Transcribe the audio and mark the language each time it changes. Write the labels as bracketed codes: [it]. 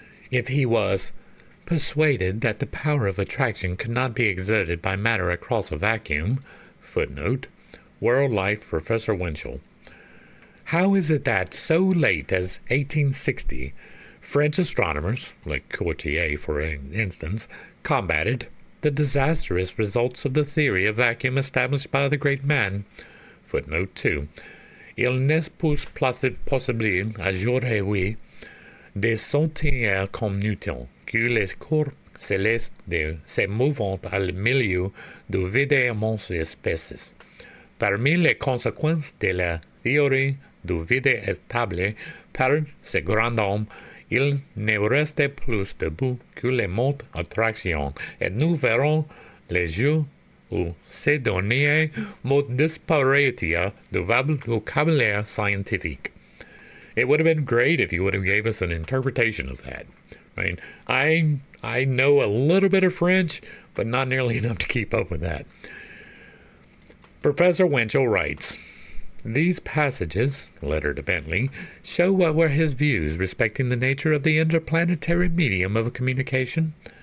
[en] If he was persuaded that the power of attraction could not be exerted by matter across a vacuum, footnote, World Life, Professor Winchell, how is it that so late as 1860, French astronomers, like Cortier for instance, combated the disastrous results of the theory of vacuum established by the great man? Footnote 2. [fr] Il n'est plus possible aujourd'hui de soutenir comme Newton que les corps célestes se mouvant au milieu de vides espèces. Parmi les conséquences de la théorie du vide stable par ce grand homme, il ne reste plus debout que les mots attraction, et nous verrons les jours où ces derniers mots disparaîtront du vocabulaire scientifique. [en] It would have been great if you would have gave us an interpretation of that. Right? I know a little bit of French, but not nearly enough to keep up with that. Professor Winchell writes, these passages, letter to Bentley, show what were his views respecting the nature of the interplanetary medium of communication.